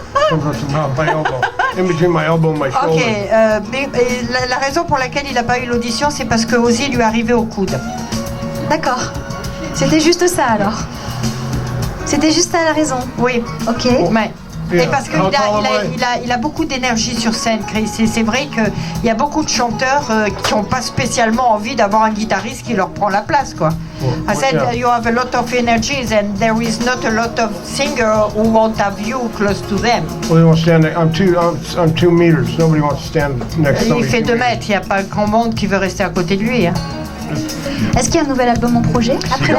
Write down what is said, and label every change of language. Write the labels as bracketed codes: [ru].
[en] Comes up to about my elbow. In between my elbow and my [fr] Ok, [en] shoulder. [fr] mais la raison pour laquelle il n'a pas eu l'audition, c'est parce que Ozzy lui est arrivé au coude. D'accord. C'était juste ça alors. C'était juste ça la raison. Oui. Ok. Mais, [en] Yeah. [fr] et parce qu'il [en] How tall am I? [fr] il a beaucoup d'énergie sur scène, Chris. Et c'est vrai qu'il y a beaucoup de chanteurs qui n'ont pas spécialement envie d'avoir un guitariste qui leur prend la place, quoi. [en] I said yeah. you have a lot of energies and there is not a lot of singers who won't have you close to them. Well, they won't stand there. I'm 2 meters. Nobody wants to stand next to [fr] Il [en] somebody. [fr] fait 2 mètres, il n'y a pas grand monde qui veut rester à côté de lui. Hein. Est-ce qu'il y a un nouvel album en projet après la